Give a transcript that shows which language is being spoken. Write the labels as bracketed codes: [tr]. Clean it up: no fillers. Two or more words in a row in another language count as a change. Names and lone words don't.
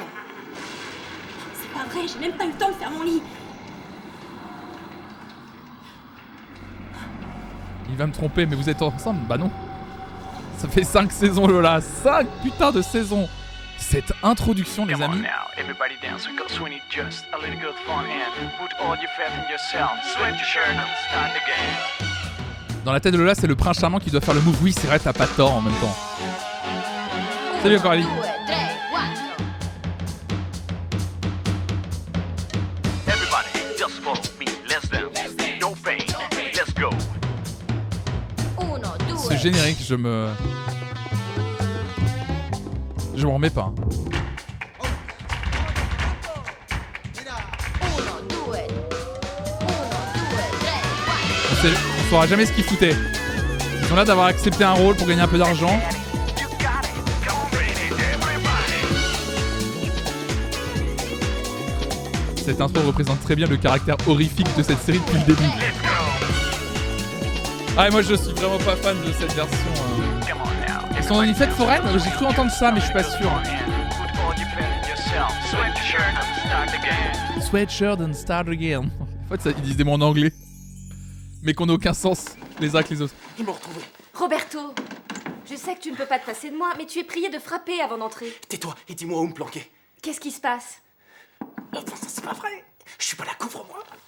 [fr] c'est pas vrai, j'ai même pas eu le temps de faire mon lit. Il va me tromper, mais vous êtes ensemble? Bah non. Ça fait 5 saisons, Lola. 5 putains de saisons. Cette introduction, les [en] Come on [fr] amis. [en] now, everybody dance, because we need just a little good fun and put all your faith in yourself. Sweat your shirt and start again. [fr] Dans la tête de Lola, c'est le prince charmant qui doit faire le move. Oui, c'est vrai, t'as pas tort en même temps. Salut Coralie. [en] Everybody, just follow me, let's dance. No pain, let's go. [fr] Ce générique, je m'en remets pas. Hein. On saura jamais ce qu'ils foutaient. Ils sont là d'avoir accepté un rôle pour gagner un peu d'argent. [en] You got it, come on baby, everybody. [fr] Cette intro représente très bien le caractère horrifique de cette série depuis le début. [en] Let's go. [fr] Ah, et moi je suis vraiment pas fan de cette version. [en] Come on now. [fr] Ils sont dans une fête foraine? J'ai cru entendre ça, mais je suis pas sûr. [en] And put all your faith in yourself. Sweat your shirt and start again. Sweatshirt and start again. [fr] En fait, ça, ils disent des mots en anglais. Mais qu'on n'a aucun sens les uns que les autres. Ils m'ont retrouvé. Roberto, je sais que tu ne peux pas te passer de moi, mais tu es prié de frapper avant d'entrer. Tais-toi et dis-moi où me planquer. Qu'est-ce qui se passe? Enfin, ça c'est pas vrai. Je suis pas là, couvre-moi.